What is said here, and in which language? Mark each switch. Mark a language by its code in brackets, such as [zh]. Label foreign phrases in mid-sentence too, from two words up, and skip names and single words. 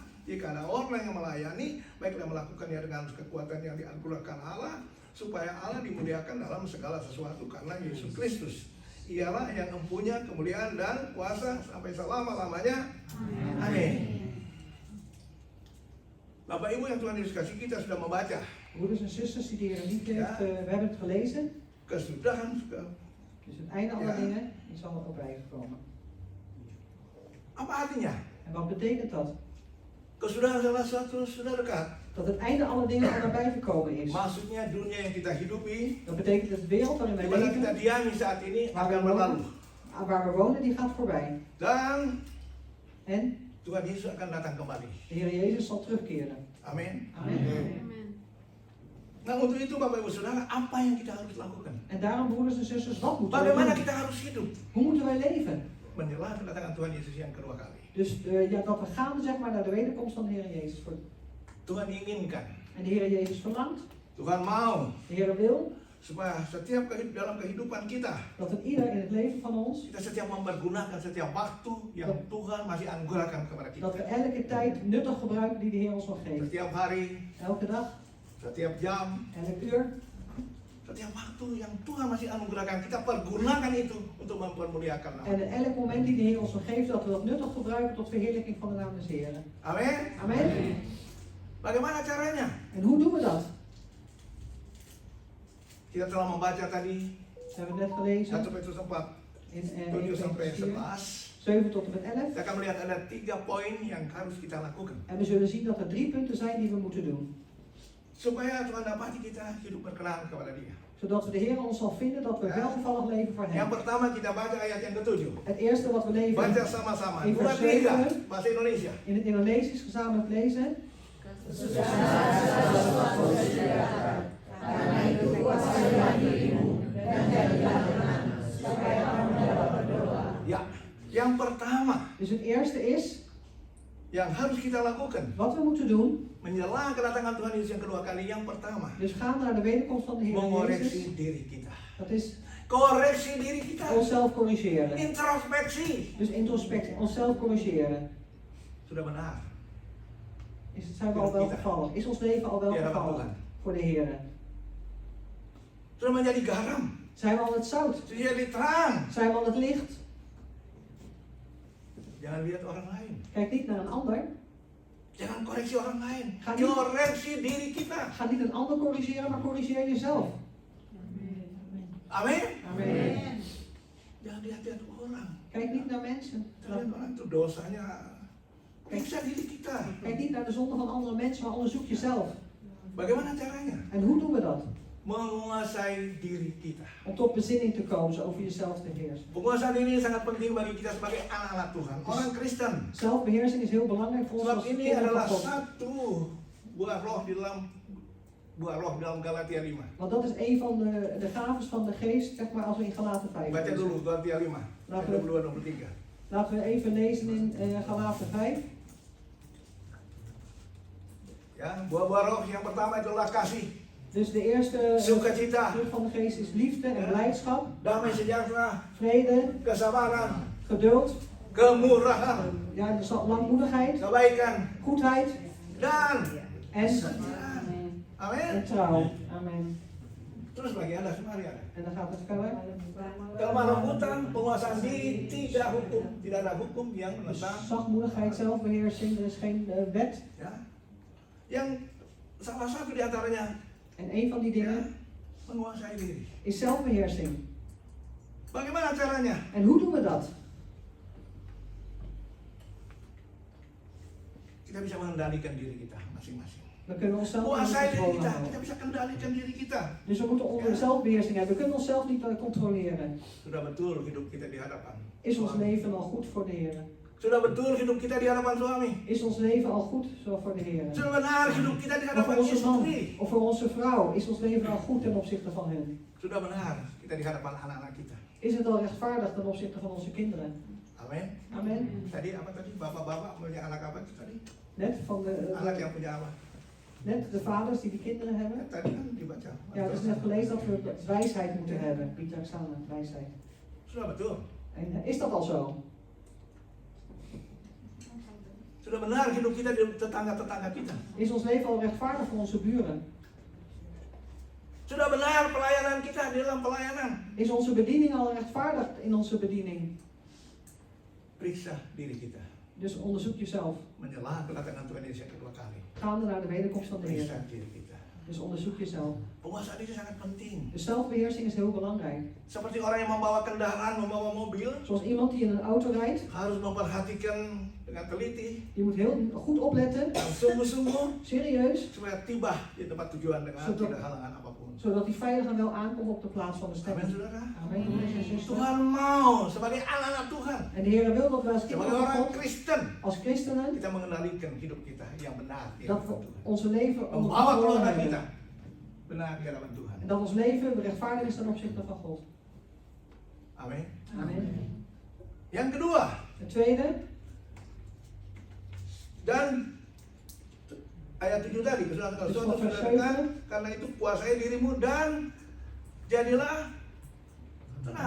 [id] Jika ada orang yang melayani, baiklah melakukannya dengan kekuatan yang dianugerahkan Allah, supaya Allah dimuliakan dalam segala sesuatu karena Yesus Kristus. Ialah yang mempunyai kemuliaan dan kuasa sampai selama-lamanya. Amin. Bapak Ibu yang Tuhan Yesus kasih, kita sudah membaca [nl] Broeders en zusters die de Heer lief heeft, we hebben het gelezen. [id] kesudahan. [nl] Dus het einde aller Ja. dingen is al op wij gekomen. [id] Apa artinya? [nl] En wat betekent dat? [id] Kesudahan salah satu sudah dekat. [nl] Dat het einde aller dingen al nabij gekomen is. [id] Maksudnya dunia yang kita hidupi, [nl] Dat betekent dat de wereld waarin wij [id] di mana kita [nl] leven, [id] diami saat ini [nl] waar [id] akan [nl] we [id] berlalu. [nl] wonen, waar we wonen, die gaat voorbij. [id] Dan [nl] En [id] Tuhan Yesus akan datang kembali. [nl] de Heer Jezus zal terugkeren. [id] Amin. [nl] Amen. [id] Nah untuk itu Bapak Ibu Saudara, apa yang kita harus lakukan? [nl] En daarom, broeders en zusters, wat moeten we [id] Bagaimana [nl] doen? [id] kita harus hidup? [nl] Hoe moeten wij leven? [id] Menjelang kedatangan Tuhan Yesus yang kedua kali. [nl] Dus ja, dat we gaan zeg maar, naar de wederkomst van de Heer Jezus. [id] Tuhan inginkan, [nl] En de Heer Jezus verlangt, [id] Tuhan mau [nl] de Heer wil, [id] supaya setiap dalam kehidupan kita, [nl] dat het ieder in het leven van ons, [id] kita setiap mempergunakan setiap waktu yang Tuhan masih anugerahkan kepada kita. [nl] dat we elke tijd nuttig gebruiken die de Heer ons nog geeft. [id] Setiap hari, [nl] Elke dag, [id] setiap jam, [nl] elk uur, [id] setiap waktu yang Tuhan masih anugerahkan, kita pergunakan itu untuk mempermuliakan nama. [nl] en in elk moment die de Heer ons nog geeft, dat we dat nuttig gebruiken tot verheerlijking van de naam des Heeren. [id] Amin. [nl] Amen. [id] Bagaimana caranya? [nl] En hoe doen we dat? [id] Kita telah membaca tadi [nl] We hebben net gelezen [id] 1 Petrus 4, [nl] in [id] 7 sampai 1 11. [nl] 7 tot en met 11. [id] Kita akan melihat ada 3 poin yang harus kita lakukan. [nl] En we zullen zien dat er 3 punten zijn die we moeten doen. [id] supaya Tuhan dapati kita hidup berkenan kepada Dia. [nl] Zodat we de Heer ons zal vinden dat we welgevallig leven voor [id] Yang [nl] Hem. [id] pertama kita baca ayat yang ke-7. [nl] Het eerste wat we lezen [id] Baca sama-sama. [nl] in 2, vers 3 7 [id] bahasa Indonesia. [nl] in het Indonesisch gezamenlijk lezen. [id] Ya, yang pertama [nl] Dus het eerste is, [id] yang harus kita lakukan [nl] wat we moeten doen, [id] menjelang kedatangan Tuhan Yesus yang kedua kali. Yang pertama, [nl] dus gaan naar de wederkomst van de Heer [id] mengoreksi [nl] Jezus. [id] diri kita. [nl] Dat is [id] Koreksi diri kita. [nl] onszelf corrigeren. [id] Introspeksi. [nl] Dus introspectie, onszelf corrigeren. [id] Sudah benar. [nl] Zijn we al welgevallig? Is ons leven al welgevallig voor de Heer? [id] Sudah menjadi garam. [nl] Zijn we al het zout? [id] Sudah jadi terang. [nl] Zijn we al het licht? [id] Jangan lihat orang lain. [nl] Kijk niet naar een ander. [id] Jangan koreksi orang lain. [nl] Ga niet- [id] Koreksi diri kita. [nl] Ga niet een ander corrigeren, maar corrigeer jezelf. [id] Amin. [nl] Amen. [id] Jangan lihat-lihat orang. [nl] Kijk niet naar mensen. [id] Kita lihat orang itu dosanya. Periksa diri kita. [nl] Kijk niet naar de zonde van andere mensen, maar onderzoek jezelf. [id] Bagaimana caranya? [nl] En hoe doen we dat? [id] Menguasai diri kita. [nl] Om tot bezinning te komen, zo over jezelf te heersen. [id] Penguasaan ini sangat penting bagi kita sebagai anak-anak Tuhan, orang Kristen. [nl] Zelfbeheersing is heel belangrijk voor ons [id] Sebab [nl] als [id] ini [nl] kinderen [id] adalah [nl] van God. [id] satu buah roh di dalam Galatia 5. [nl] Want dat is een van de gaves van de geest, zeg maar, als we in Galaten 5 [id] Baca [nl] lezen. [id] dulu Galatia 5, [nl] Laten [id] ayat [nl] we, [id] 22-23. [nl] laten we even lezen in Galaten 5. [id] Ya, buah-buah roh yang pertama itulah kasih, [nl] Dus de eerste [id] sukacita, [nl] vrucht van de geest is liefde en blijdschap, [id] damai sejahtera, [nl] vrede, [id] kesabaran, [nl] geduld, [id] kemurahan, [nl] ja, dus langmoedigheid, [id] kebaikan, [nl] goedheid [id] dan [nl] en, [id] kesetiaan. Amin. [nl] en trouw. Amen. [id] Terus bagi Anda semua ya. [nl] En dan gaat het verder. [id] Kelemah lembutan, penguasaan diri, tidak hukum, tidak ada hukum yang [nl] Dus [id] menentang. [nl] zachtmoedigheid, zelfbeheersing, er is geen wet. [id] Ya, yang salah satu di antaranya [nl] En een van die [id] ya, [nl] dingen [id] menguasai diri. [nl] is zelfbeheersing. [id] Bagaimana caranya? [nl] En hoe doen we dat? [id] Kita bisa mengendalikan diri kita masing-masing. [nl] We kunnen onszelf niet [id] Kuasai diri [nl] controle [id] kita, [nl] houden. [id] kita bisa kendalikan diri kita. [nl] Dus we moeten onze zelfbeheersing hebben. We kunnen onszelf niet controleren. [id] Sudah betul hidup kita di hadapan [nl] Is ons [id] suami. [nl] leven al goed voor de Heer? [id] Sudah betul hidup kita di hadapan suami. [nl] Is ons leven al goed zo voor de Heer? [id] Sudah benar hidup kita di [nl] Of voor [id] hadapan [nl] onze man [id] istri. [nl] of voor onze vrouw, is ons leven al goed ten opzichte van hen? [id] Sudah benar kita di hadapan anak-anak kita. [nl] Is het al rechtvaardig ten opzichte van onze kinderen? [id] Amin. [nl] Amen. [id] Tadi apa tadi? Bapak-bapak punya anak apa itu tadi? [nl] Net van [id] Anak yang punya apa? [nl] net de vaders die kinderen hebben. [id] Tadi kan dibaca. [nl] Ja, het is net gelezen dat we wijsheid moeten hebben. Pieter Samen, wijsheid. [id] Sudah betul. [nl] En is dat al zo? [id] Sudah benar hidup kita di tetangga-tetangga kita. [nl] Is ons leven al rechtvaardig voor onze buren? [id] Sudah benar pelayanan kita di dalam pelayanan. [nl] Is onze bediening al rechtvaardig in onze bediening? [id] Periksa diri kita. [nl] Dus onderzoek jezelf. [id] Menjelang kedatangan Tuhan Yesus yang kedua kali. [nl] Gaande naar de wederkomst van de [id] Periksa [nl] Heer. [id] diri kita. [nl] Dus onderzoek jezelf. [id] Penguasaan diri sangat penting. [nl] De zelfbeheersing is heel belangrijk. [id] Seperti orang yang membawa kendaraan, membawa mobil, [nl] Zoals iemand die in een auto rijdt, [id] harus memperhatikan dengan teliti [nl] die moet heel goed opletten, [id] dan sungguh-sungguh [nl] serieus, [id] supaya tiba di tempat tujuan dengan [nl] Zodat- [id] tidak halangan apapun. [nl] zodat hij veilig en wel aankomt op de plaats van de [id] Amin, [nl] stemming. [id] saudara. [nl] Amen, broeders en zusters. [id] Tuhan mau sebagai anak-anak Tuhan, [nl] En de Heer wil dat wij als [id] sebagai [nl] kinderen van [id] orang [nl] God, [id] Kristen, [nl] als christenen, [id] kita mengendalikan hidup kita yang benar di [nl] dat [id] hadapan [nl] we [id] Tuhan. [nl] onze leven onder [id] Membawa [nl] controle [id] keluarga [nl] hebben. [id] kita benar di hadapan Tuhan. [nl] En dat ons leven rechtvaardig is ten opzichte van God. [id] Amin. [nl] Amen. [id] Yang kedua, [nl] Het tweede, [id] dan ayat 7 tadi, sudah [nl] Dus [id] suatu [nl] vers [id] sudah dekat, karena itu kuasai dirimu dan jadilah tenang.